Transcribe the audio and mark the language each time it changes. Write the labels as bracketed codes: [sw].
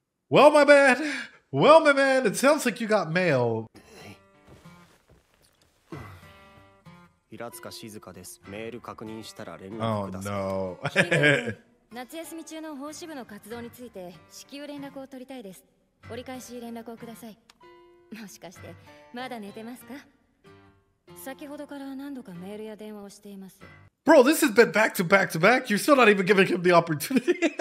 [en] Well, my man, it sounds like you got mail. [ja] 平塚静香です。メール確認したら連絡ください。 [en] Oh, no. [ja] 夏休み中の奉仕部の活動について至急連絡を取りたいです。折り返し連絡をください。もしかしてまだ寝てますか？先ほどから何度かメールや電話をしています。 [en] Bro, this has been back to back to back. You're still not even giving him the opportunity.